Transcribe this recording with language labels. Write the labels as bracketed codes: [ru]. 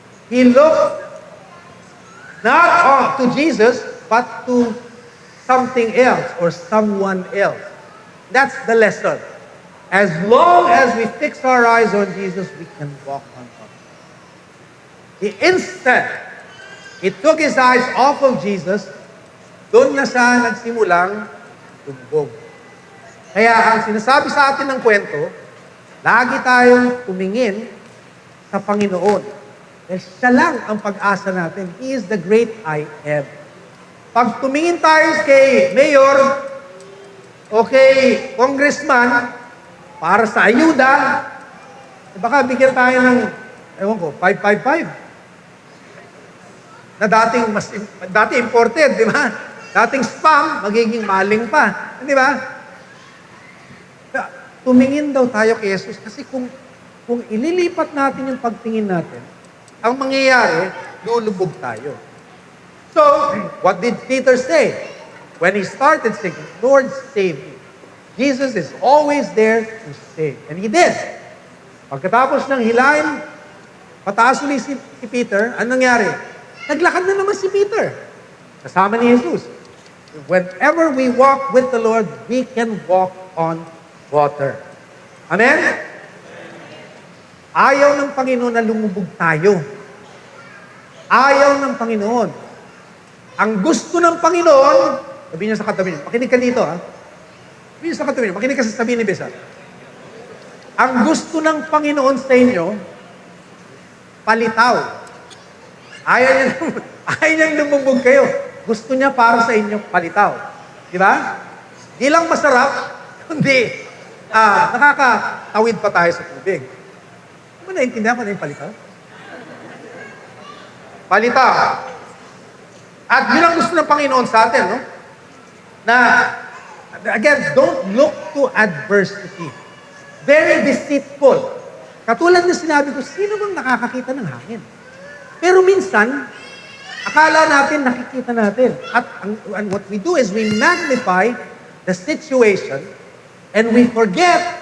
[en] He looked not to Jesus, but to something else or someone else. That's the lesson. As long as we fix our eyes on Jesus, we can walk on top. The instant he took his eyes off of Jesus, [tl] doon na siya nagsimulang lumubog. Kaya ang sinasabi sa atin ng kwento, lagi tayong tumingin sa Panginoon. Dahil siya lang ang pag-asa natin. [en] He is the great I am. [tl] Pag tumingin tayo kay Mayor o kay Congressman para sa ayuda, baka bigyan tayo ng, ewan ko, 555. Na dati imported, di ba? Dating spam, magiging maling pa. Di ba? Tumingin daw tayo kay Jesus kasi kung ililipat natin yung pagtingin natin, ang mangyayari, lulubog tayo. [en] So, what did Peter say? When he started saying, Lord, save me. Jesus is always there to save. And He did. [tl] Pagkatapos ng hilahin, pataas ulit si Peter, anong nangyari? Naglakad na naman si Peter. Kasama ni Jesus. [en] Whenever we walk with the Lord, we can walk on water. Amen? [tl] Ayaw ng Panginoon na lumubog tayo. Ayaw ng Panginoon. Ang gusto ng Panginoon, sabihin niya sa katabi niya, makinig ka dito ha. Sabihin niya sa katabi niya, makinig ka sa sabihin ni Besa. Ang gusto ng Panginoon sa inyo, palitaw. Ayaw niyang lumubog kayo. Gusto niya para sa inyo, palitaw. Di ba? Di lang masarap, kundi nakakatawid pa tayo sa tubig. Di ba naiintindihan ko na yung palitaw? Palitaw. At yun ang gusto ng Panginoon sa atin, no? [en] Na, again, don't look to adversity. Very deceitful. [tl] Katulad na sinabi ko, sino bang nakakakita ng hangin? Pero minsan, akala natin, nakikita natin. [en] And what we do is we magnify the situation and we forget